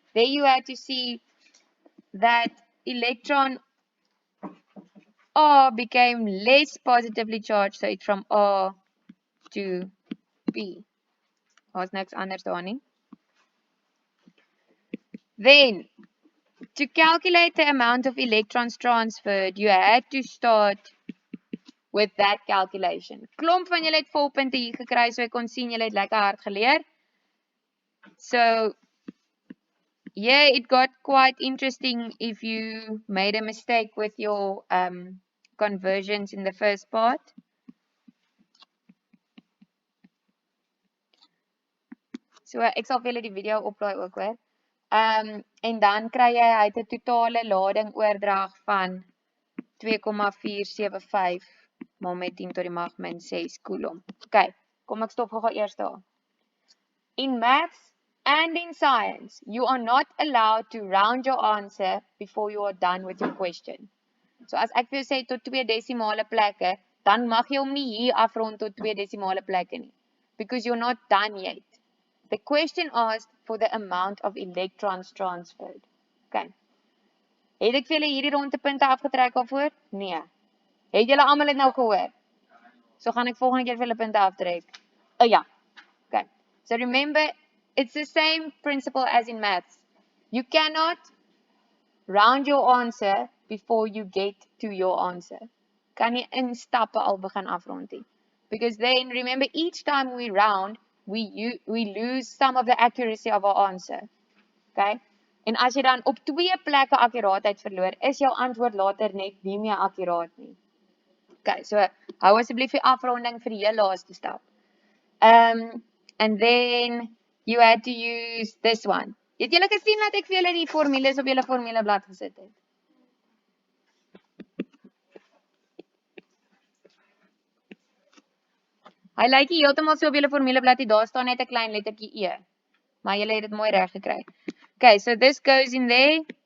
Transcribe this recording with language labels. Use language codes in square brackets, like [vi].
[en] There you had to see that electron R became less positively charged, so it's from R to P. What's next anders daar nie? Then, to calculate the amount of electrons transferred, you had to start with that calculation. [af] Klomp van julle het volpunte hier gekry, so ek kon sien julle het lekker hard geleer. [en] So, yeah, it got quite interesting if you made a mistake with your conversions in the first part. [af] So, ek sal vir julle die video oplaai ook hoor. En dan kry jy uit 'n totale lading oordrag van 2,475 maal met 10 tot die mag min 6 coulomb. Okay, kom ek stop gou eers daar. [en] In maths and in science, you are not allowed to round your answer before you are done with your question. [af] So as ek vir jou sê tot 2 desimale plekke, dan mag jy hom nie hier afrond tot 2 desimale plekke nie, [en] because you're not done yet. The question asked for the amount of electrons transferred. [af] Okay. Het ek vir julle hierdie rondepunte afgetrek alvoor? Nee. Het julle almal dit nou gehoor? So gaan ek volgende keer vir julle punte aftrek. Oh ja. Okay. [en] So remember, it's the same principle as in maths. You cannot round your answer before you get to your answer. [af] Kan nie in stappe al begin afrond nie. [en] Because then, remember, each time we round, we lose some of the accuracy of our answer. [af] Okay? En as jy dan op 2 plekke akkuraatheid verloor, is jou antwoord later net nie meer akkuraat nie. Okay, so hou asseblief die afronding vir die heel laaste stap. [en] And then you had to use this one. [af] Het julle gesien dat ek vir julle die formules op julle formuleblad gesit het? Hy lyk nie heeltemal so op julle formuleblad nie, daar staan net 'n klein lettertjie E. Maar julle het dit mooi reg gekry. [en] Okay, so this goes in there.